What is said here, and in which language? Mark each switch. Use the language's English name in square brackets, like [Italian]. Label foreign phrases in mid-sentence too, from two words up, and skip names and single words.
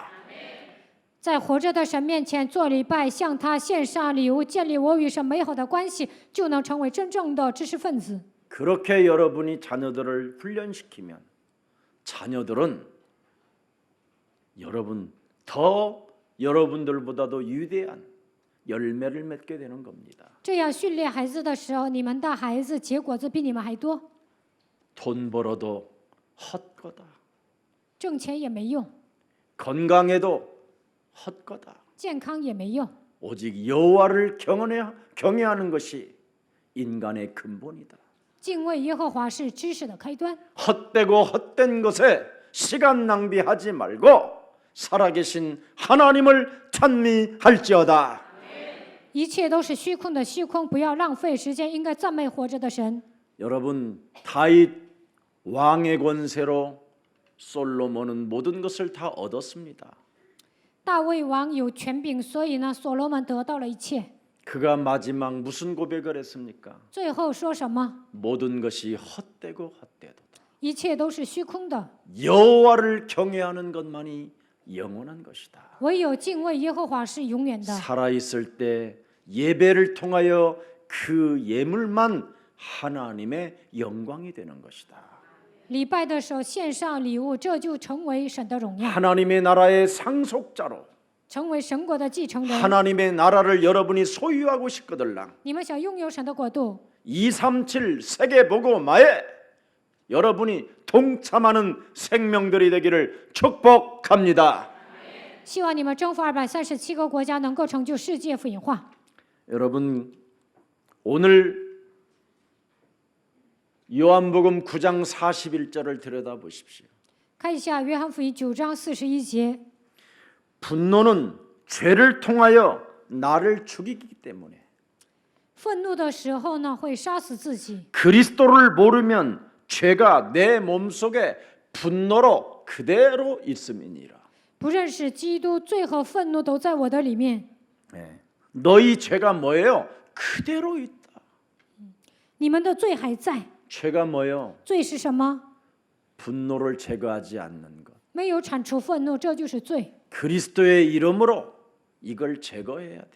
[Chinese] 在活着的神面前做礼拜，向他献上礼物，建立我与神美好的关系，就能成为真正的知识分子。 [Korean] 그렇게 여러분이 자녀들을 훈련시키면 자녀들은 여러분들보다도 위대한 열매를 맺게 되는 겁니다. [Chinese] 这样训练孩子的时候，你们的孩子结果子比你们还多， [Korean] 돈 벌어도 헛거다. [Chinese] 挣钱也没用， [Korean] 건강해도 헛거다. [Chinese] 健康也没用。 [Korean] 오직 여호와를 경외하는 것이 인간의 근본이다. [Chinese] 敬畏耶和华是知识的开端。 [Korean] 헛되고 헛된 것에 시간 낭비하지 말고 살아계신 하나님을 찬미할지어다. [Chinese] 一切都是虚空的虚空，不要浪费时间，应该赞美活着的神。 [Korean] 여러분 다윗 왕의 권세로 솔로몬은 모든 것을 다 얻었습니다. [Chinese] 大卫王有权柄，所以呢，所罗门得到了一切。 [Korean] 그가 마지막 무슨 고백을 했습니까? [Chinese] 最后说什么？ [Korean] 모든 것이 헛되고 헛되도다. [Chinese] 一切都是虚空的， [Korean] 여호와를 경외하는 것만이 영원한 것이다. [Chinese] 唯有敬畏耶和华是永远的。 [Korean] 살아있을 때 예배를 통하여 그 예물만 하나님의 영광이 되는 것이다. [Chinese] 礼拜的时候献上礼物，这就成为神的荣耀， [Korean] 하나님의 나라의 상속자로 [Chinese] 成为神国的继承人。 [Korean] 하나님의 나라를 여러분이 소유하고 싶거들랑 [Chinese] 你们想拥有神的国度， [Korean] 237 세계보고마에 여러분이 동참하는 생명들이 되기를 축복합니다. [Chinese] 希望你们征服237个国家，能够成就世界福音化。 [Korean] 여러분 오늘 요한복음 9장 41절을 들여다보십시오. [Chinese] 看一下约翰福音9章41节， [Korean] 분노는 죄를 통하여 나를 죽이기 때문에 [Chinese] 愤怒的时候呢，会杀死自己。 [Korean] 그리스도를 모르면 죄가 내 몸속에 분노로 그대로 있음이니라. [Chinese] 不认识基督，罪和愤怒都在我的里面。 [Korean] 너희 죄가 뭐예요? 그대로 있다. [Chinese] 你们的罪还在， [Korean] 죄가 뭐예요? [Chinese] 罪是什么？ [Korean] 분노를 제거하지 않는 것. [Chinese] 没有铲除愤怒，这就是罪。 [Korean] 그리스도의 이름으로 이걸 제거해야 돼요.